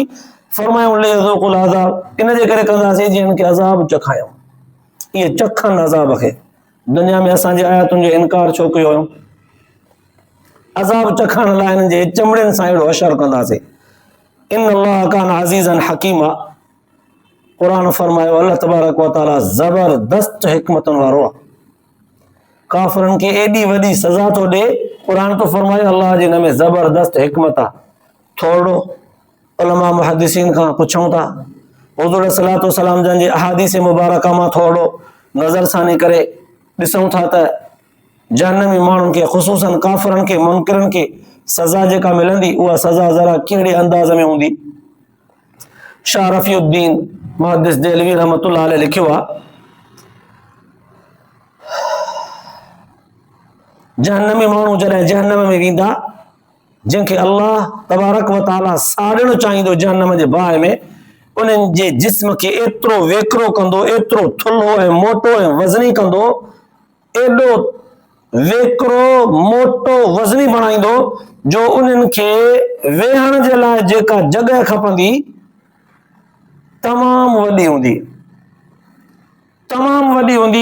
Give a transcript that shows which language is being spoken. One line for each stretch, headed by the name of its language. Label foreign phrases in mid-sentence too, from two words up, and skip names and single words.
Sindhi: फरमायो
Arabic: ليذوقوا العذاب,
Sindhi: इन जे करे कंदासीं जीअं इनखे अज़ाब चखायूं। इहे चखनि अज़ाब खे। दुनिया में असांजे आयतुनि जो इनकार छो कयो हुयो? अज़ाब चखण लाइ इन्हनि जे चमड़ियुनि सां अहिड़ो असरु कंदासीं।
Arabic: إن الله كان عزيزا حكيما,
Sindhi: क़ुरान फरमायो
Arabic: الله تبارك وتعالى
Sindhi: ज़बरदस्त हिकमतुनि वारो आहे। काफ़िरनि खे एॾी वॾी सज़ा थो ॾे, क़ुरान तो फरमाए अल्लाह जे हिन में ज़बरदस्त हिकमत आहे। थोरो उलमा मुहद्दिसीन खां पुछूं था, हुज़ूर
Arabic: صلى الله عليه وسلم
Sindhi: जन जे अहादीस मुबारका मां थोरो नज़रसानी करे ॾिसूं था त जहन्नमी माण्हुनि खे, ख़ुसूसन काफ़िरनि खे, मुनकिरनि खे सज़ा जेका मिलंदी, उहा सज़ा ज़रा कहिड़े अंदाज़ में हूंदी। शाह रफ़ीउद्दीन मुहद्दिस देहलवी
Arabic: رحمة الله عليه
Sindhi: लिखियो आहे, जहन्नमी माण्हू जॾहिं जहन्नम में वेंदा, जंहिंखे
Arabic: الله تبارك وتعالى
Sindhi: साड़णु चाहींदो जहन्नम जे बाहि में, उन्हनि जे जिस्म खे एतिरो वेकिरो कंदो, एतिरो थुल्हो ऐं मोटो ऐं वज़नी कंदो, एॾो वेकिरो मोटो वज़नी बणाईंदो जो उन्हनि खे वेहण जे लाइ जेका जॻह खपंदी तमामु वॾी हूंदी, तमामु वॾी हूंदी।